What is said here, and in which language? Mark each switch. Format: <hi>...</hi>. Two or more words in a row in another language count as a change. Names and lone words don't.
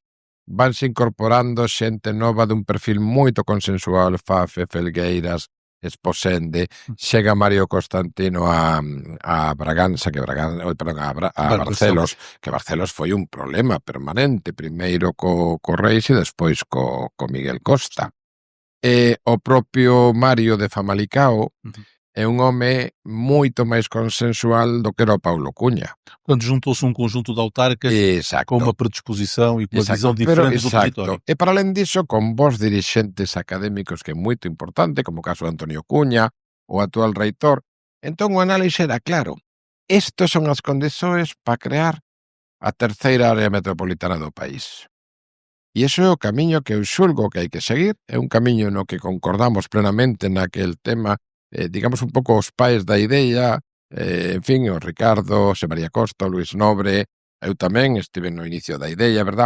<gl>Vanse incorporando xente nova dun perfil moito consensual, Fafe, Felgueiras, Esposende, chega Mario Constantino a Braganza, a Barcelos, que Barcelos foi un problema permanente, primeiro co Reis e despois co Miguel Costa. O propio Mario de Famalicao é un home moito máis consensual do que era o Paulo Cunha.</gl> <pt>Portanto, juntou-se um conjunto de autarcas com uma predisposição e com uma visão diferente do território. E para além disso,</pt> <gl>con vos dirixentes académicos, que é moito importante, como o caso de Antonio Cunha, o actual reitor. Entón, o análise era claro. Estes son as condições para crear a terceira área metropolitana do país. E iso é o camiño que eu xulgo que hai que seguir, é un camiño no que concordamos plenamente naquel tema, digamos un pouco os pais da idea, en fin, o Ricardo, Xosé María Costa, o Luís Nobre, eu tamén estive no inicio da idea, verdad?</gl>